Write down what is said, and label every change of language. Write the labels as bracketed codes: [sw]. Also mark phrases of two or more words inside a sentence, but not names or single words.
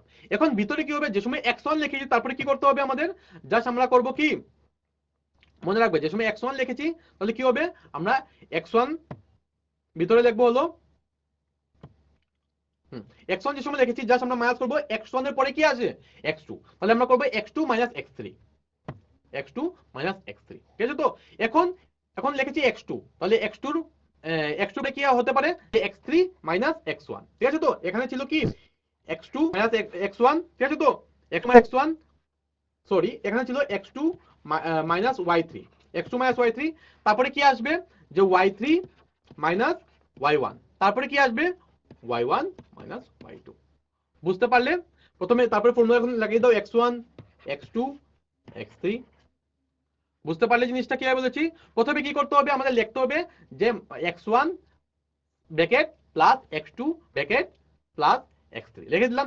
[bn] এখন ভিতরে কি হবে, যে সময় x1 লিখেছি তারপরে কি করতে হবে আমাদের, জাস্ট আমরা করব কি, মনে রাখবে যে সময় x1 লিখেছি তাহলে কি হবে, আমরা x1 ভিতরে লিখবো হলো x1 যে সময় লিখেছি জাস্ট আমরা মাইনাস করব, x1 এর পরে কি আছে, x2, তাহলে আমরা করব x2 x3, x2 x3, ঠিক আছে তো। এখন এখন লিখেছি x2, তাহলে x2 x2 কি হতে পারে, x3 x1, ঠিক আছে তো। এখানে ছিল কি x2 x1, ঠিক আছে তো, x1 সরি, এখানে ছিল x2 y3, x2 y3, তারপরে কি আসবে, যে y3 y1, তারপরে কি আসবে y1 y2। বুঝতে পারলে? প্রথমে তারপরে ফর্মুলা এখন লাগিয়ে দাও, x1 x2 x3। বুঝতে পারলে জিনিসটা কিভাবে বলেছি? প্রথমে কি করতে হবে, আমাদের লিখতে হবে যে x1 [en] bracket plus [bn] x2 [en] bracket plus [bn] x3 লিখে দিলাম।